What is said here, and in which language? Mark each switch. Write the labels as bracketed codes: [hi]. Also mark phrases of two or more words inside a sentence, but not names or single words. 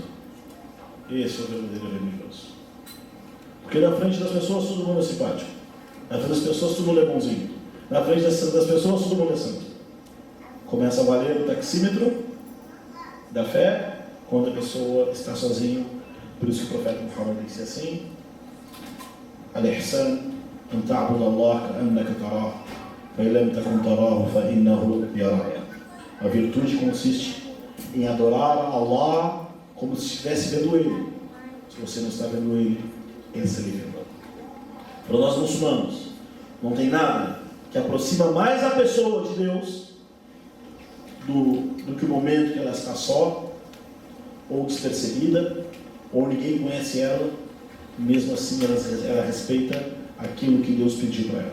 [pt] Esse é o verdadeiro religioso. Porque na frente das pessoas todo mundo é simpático, na frente das pessoas todo mundo é bonzinho, na frente das pessoas todo mundo é santo. Começa a valer o taxímetro da fé quando a pessoa está sozinha Por isso que o profeta Muhammad disse assim: [ar] الإحسان أن تعبد الله كأنك تراه، فإن لم تكن تراه فإنه يراك. [pt] A virtude consiste em adorar a Allah como se estivesse vendo Ele. Se você não está vendo Ele, Ele está lhe vendo. Para nós muçulmanos, não tem nada que aproxima mais a pessoa de Deus do que o momento que ela está só, ou despercebida, ou ninguém conhece ela, mesmo assim ela respeita aquilo que Deus pediu para ela.